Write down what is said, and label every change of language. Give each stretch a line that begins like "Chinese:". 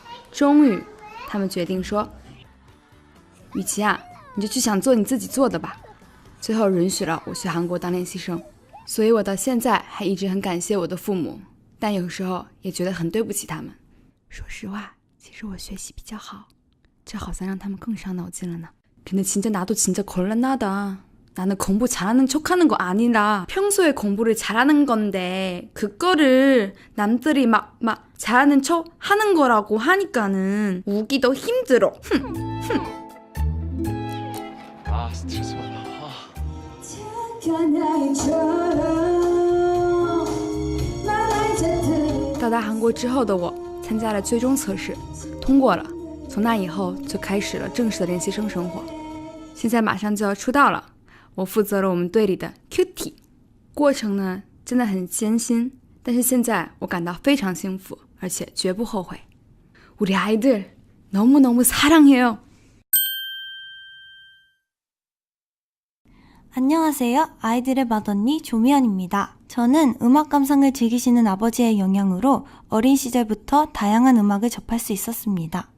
Chinese: 终于他们决定说，雨琦啊，你就去想做你自己做的吧。最后允许了我去韩国当练习生，所以我到现在还一直很感谢我的父母，但有时候也觉得很对不起他们。说实话，其实我学习比较好，这好像让他们更伤脑筋了呢。
Korean: 근데 진짜 나도 진짜 곤란하다. 나는 공부 잘하는 척하는 거 아니라 평소에 공부를 잘하는 건데 그거를 남들이 막 잘하는 척 하는 거라고 하니까는 우기도 힘들어. 아 스트레스 받아.
Chinese: 到达韩国之后的我参加了最终测试，通过了。从那以后就开始了正式的练习生生活。现在马上就要出道了。我负责了我们队里的 Cutie， 过程呢真的很艰辛，但是现在我感到非常幸福，而且绝不后悔。
Korean: 우리 아이들 너무너무 사랑해요. 안녕하세요. 아이들의 맏언니 조미연입니다. 저는 음악 감상을 즐기시는 아버지의 영향으로 어린 시절부터 다양한 음악을 접할 수 있었습니다.